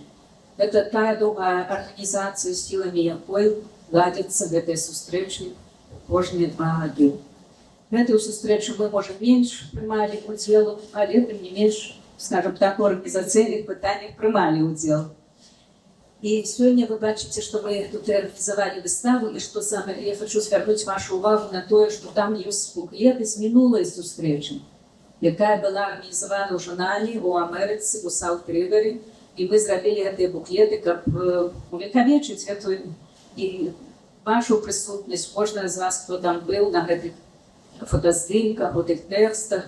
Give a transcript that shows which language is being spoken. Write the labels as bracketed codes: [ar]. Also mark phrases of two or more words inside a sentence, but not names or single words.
[be] Гэта тая другая арганізацыя, сіламі якой ладзяцца гэтыя сустрэчы кожныя 2 гады. Гэтую сустрэчу мы, можа, менш прымалі удзел, але тым не менш, [ru] скажем так, [be] у арганізацыйных пытаннях прымалі ўдзел. І сёння вы бачыце, што мы тут арганізавалі выставу, і што саме я хочу звярнуць вашу увагу на тое, што там ёсць буклеты з мінулай сустрэчы, якая была арганізавана ў журнале у Амерыцы, у Саут-Рывері, і мы зрабілі гэтыя буклеты, каб увекавечыць гэтую і вашу прысутнасць, кожны з вас, хто там быў на гэтых фотаздымках, у тых тэкстах.